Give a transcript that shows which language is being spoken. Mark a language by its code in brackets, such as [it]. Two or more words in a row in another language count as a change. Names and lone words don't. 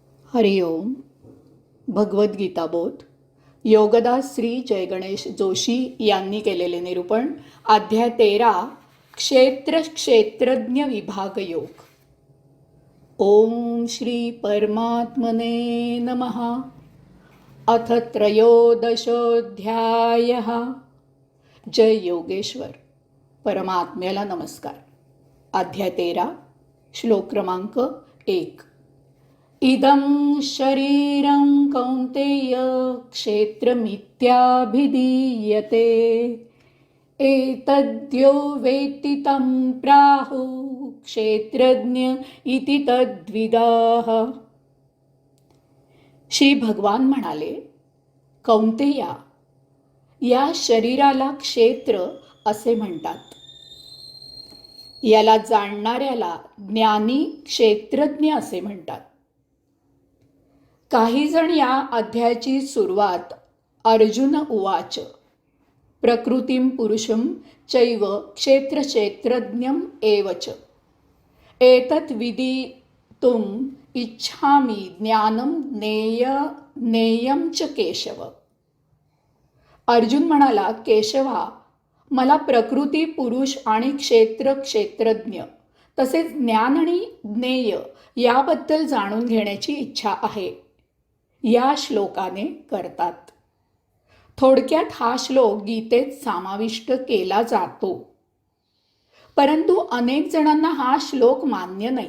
[mr] हरिओम. भगवद्गीता बोध. योगदास श्री जय गणेश जोशी यांनी केलेले निरूपण. अध्याय 13. क्षेत्र क्षेत्रज्ञ विभाग योग. [sa] ओम श्री परमात्मने नमः. अथ त्रयोदशोऽध्यायः. [mr] जय योगेश्वर. परमात्म्याला नमस्कार. अध्याय 13, श्लोक क्रमांक 1. [sa] इदं शरीरं कौन्तेय क्षेत्रमित्याभिधीयते. एतद्यो वेत्ति तं प्राहुः क्षेत्रज्ञ इति तद्विदाः. [mr] श्री भगवान म्हणाले, कौंतेया, या शरीराला क्षेत्र असे म्हणतात. याला जाणणाऱ्याला ज्ञानी क्षेत्रज्ञ असे म्हणतात. काही जण या अध्यायाची सुरुवात [sa] अर्जुन उवाच प्रकृतीं पुरुषं चैव क्षेत्र क्षेत्रज्ञं एवच एतत् विदितुम् इच्छामि ज्ञानं ज्ञेयं च केशव. [mr] अर्जुन म्हणाला, केशवा, मला प्रकृती, पुरुष आणि क्षेत्र क्षेत्रज्ञ तसेच ज्ञान आणि ज्ञेय याबद्दल जाणून घेण्याची इच्छा आहे. या श्लोकाने करतात. थोडक्यात हा श्लोक गीतेत समाविष्ट केला जातो, परंतु अनेक जणांना हा श्लोक मान्य नाही.